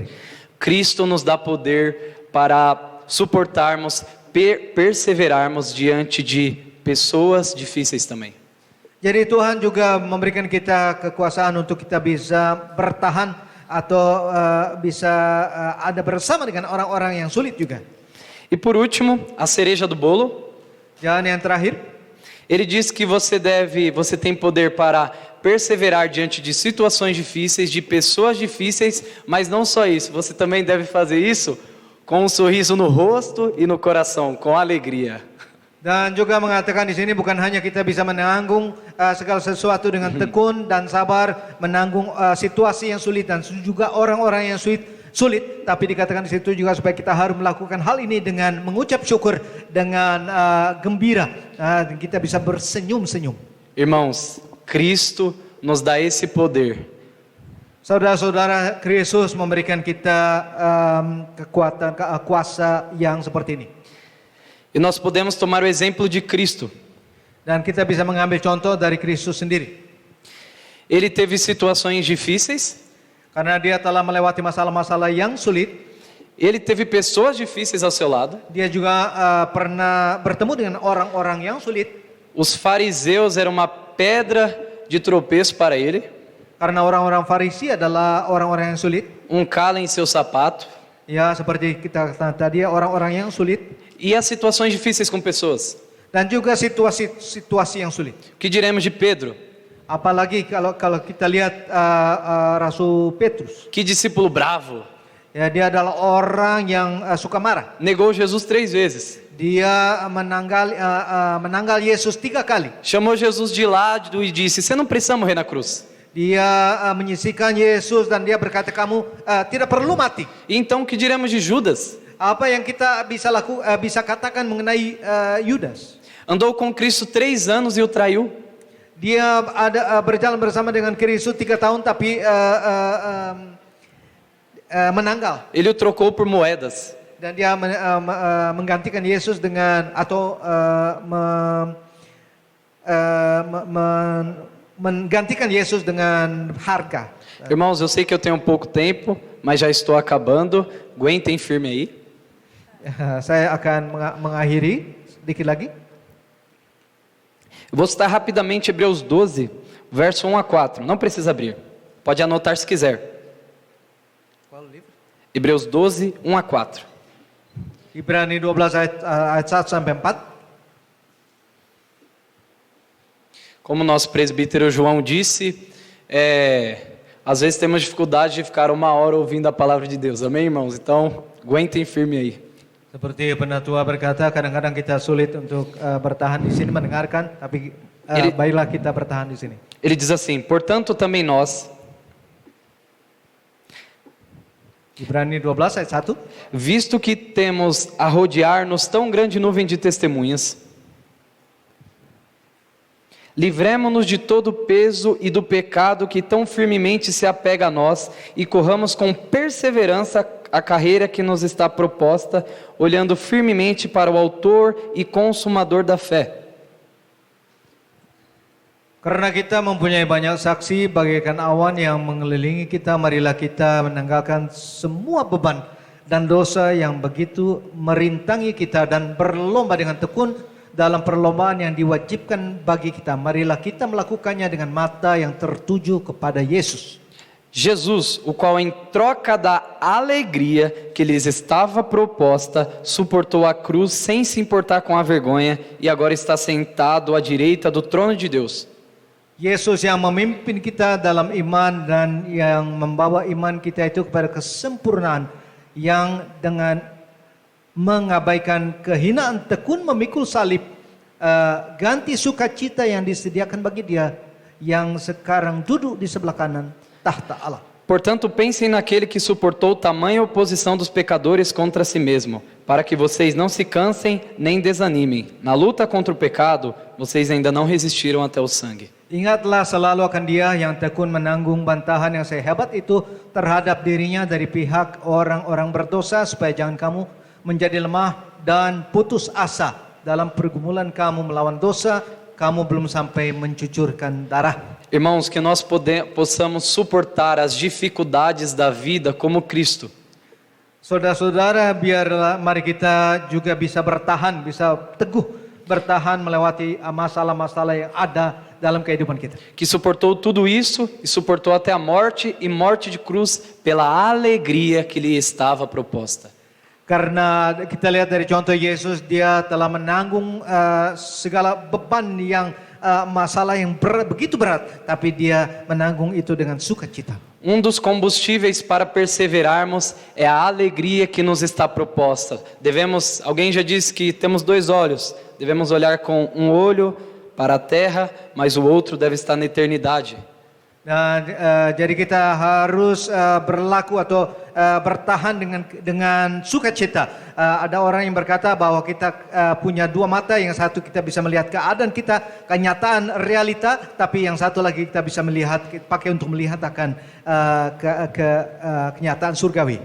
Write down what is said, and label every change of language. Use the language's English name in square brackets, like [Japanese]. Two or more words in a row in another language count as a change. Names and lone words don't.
[Portuguese] Cristo nos dá poder para suportarmos, perseverarmos diante de pessoas difíceis também. [Indonesian] Jadi Tuhan juga memberikan kita kekuasaan untuk kita bisa bertahan atau bisa ada bersama dengan orang-orang yang sulit juga. [Portuguese] E por último, a cereja do bolo. [Indonesian] Dan yang terakhir, [Portuguese] ele diz que você tem poder para perseverar diante de situações difíceis, de pessoas difíceis, mas não só isso, você também deve fazer isso com um sorriso no rosto e no coração, com alegria. [Indonesian] Dan juga mengatakan di sini bukan hanya kita bisa menanggung segala sesuatu dengan tekun dan sabar, menanggung situasi yang sulit dan juga orang-orang yang sulit, tapi dikatakan di situ juga supaya kita harus melakukan hal ini dengan mengucap syukur, dengan gembira, dan kita bisa bersenyum-senyum. [Portuguese] Irmãos, Cristo nos dá esse poder. [Indonesian] Saudara-saudara, Kristus memberikan kita kekuatan, kuasa yang seperti ini. [Portuguese] E nós podemos tomar o exemplo de Cristo. [Indonesian] Dan kita bisa mengambil contoh dari Kristus sendiri. [Portuguese] Ele teve situações difíceis, [Indonesian] Karena dia telah melewati masalah-masalah yang sulit, [Portuguese] ele teve pessoas difíceis ao seu lado. [Indonesian] dia juga pernah bertemu dengan orang-orang yang sulit. [Portuguese] Os fariseus eram uma pedra de tropeço para ele, [Indonesian] Karena orang-orang Farisi adalah orang-orang yang sulit. [Portuguese] calo em seu sapato. [Indonesian] Ya, seperti kita katakan tadi, orang-orang yang sulit. [Portuguese] E as situações difíceis com pessoas. [Indonesian] Dan juga situasi yang sulit. [Portuguese] O que diremos de Pedro? [Indonesian] Apalagi kalau kita lihat Rasul Petrus. [Portuguese] Que discípulo bravo. [Indonesian] Ya, dia adalah orang yang suka marah. [Portuguese] Negou Jesus 3 vezes. [Indonesian] Dia menanggal Yesus 3 kali. [Portuguese] Chamou Jesus de lado e disse: você não precisa morrer na cruz. [Indonesian] Dia menyisihkan Yesus dan dia berkata, kamu tidak perlu mati. [Portuguese] E então o que diremos de Judas? [Indonesian] Apa yang kita bisa katakan mengenai Yudas? [Portuguese] Andou com Cristo 3 anos e o traiu. [Indonesian] Dia berjalan bersama dengan Kristus 3 tahun tapi menanggal. [Portuguese] Ele o trocou por moedas. [Indonesian] Dan dia menggantikan Yesus dengan atau menggantikan Yesus dengan harga. [Portuguese] Irmãos, eu sei que eu tenho pouco tempo, mas já estou acabando. Aguentem firme aí. [Indonesian] Saya akan mengakhiri sedikit lagi. [Portuguese] Eu vou citar rapidamente Hebreus 12, verso 1 a 4. Não precisa abrir. Pode anotar se quiser. Qual livro? Hebreus 12, 1 a 4. [Indonesian] Ibrani 12 ayat 1 sampai 4. [Portuguese] Como o nosso presbítero João disse, às vezes temos dificuldade de ficar 1 hora ouvindo a palavra de Deus. Amém, irmãos? Então, aguentem firme aí. [Indonesian] Seperti penatua berkata, kadang-kadang kita sulit untuk bertahan di sini mendengarkan, tapi baiklah kita bertahan di sini. [Portuguese] Ele diz assim: portanto também nós, [Indonesian] Ibrani 12 ayat 1. [Portuguese] visto que temos a rodear-nos tão grande nuvem de testemunhas, livremo-nos de todo o peso e do pecado que tão firmemente se apega a nós e corramos com perseverança a carreira que nos está proposta, olhando firmemente para o autor e consumador da fé. [Indonesian] Karena kita mempunyai banyak saksi bagaikan awan yang mengelilingi kita, marilah kita menanggalkan semua beban dan dosa yang begitu merintangi kita dan berlomba dengan tekun dalam perlombaan yang diwajibkan bagi kita. Marilah kita melakukannya dengan mata yang tertuju kepada Yesus. [Portuguese] Jesus, o qual em troca da alegria que lhes estava proposta, suportou a cruz sem se importar com a vergonha e agora está sentado à direita do trono de Deus. [Indonesian] Yesus yang memimpin kita dalam iman dan yang membawa iman kita itu kepada kesempurnaan, yang dengan mengabaikan kehinaan tekun memikul salib, ganti sukacita yang disediakan bagi dia yang sekarang duduk di sebelah kanan tahta Allah. [Portuguese] Portanto, pensem naquele que suportou tamanha oposição dos pecadores contra si mesmo, para que vocês não se cansem nem desanimem. Na luta contra o pecado, vocês ainda não resistiram até o sangue. [Indonesian] Ingatlah selalu akan dia yang tekun menanggung bantahan yang sehebat itu terhadap dirinya dari pihak orang-orang berdosa, supaya jangan kamu menjadi lemah dan putus asa dalam pergumulan kamu melawan dosa, kamu belum sampai mencucurkan darah. [Portuguese] Irmãos, que nós possamos suportar as dificuldades da vida como Cristo. [Indonesian] Saudara-saudara, biarlah mari kita juga bisa bertahan, bisa teguh bertahan melewati masalah-masalah yang ada dalam kehidupan kita. [Portuguese] Que suportou tudo isso e suportou até a morte e morte de cruz pela alegria que lhe estava proposta. [Indonesian] Karena kita lihat dari contoh Yesus, dia telah menanggung segala beban yang masalah yang begitu berat, tapi dia menanggung itu dengan sukacita. [Portuguese] Dos combustíveis para perseverarmos é a alegria que nos está proposta. Alguém já disse que temos 2 olhos, devemos olhar com um olho para a terra, mas o outro deve estar na eternidade. [Indonesian] Jadi kita harus berlaku atau bertahan dengan sukacita. Ada orang yang berkata bahwa kita punya 2 mata, yang satu kita bisa melihat keadaan kita, kenyataan realita, tapi yang satu lagi kita bisa melihat, pakai untuk melihat akan kenyataan surgawi.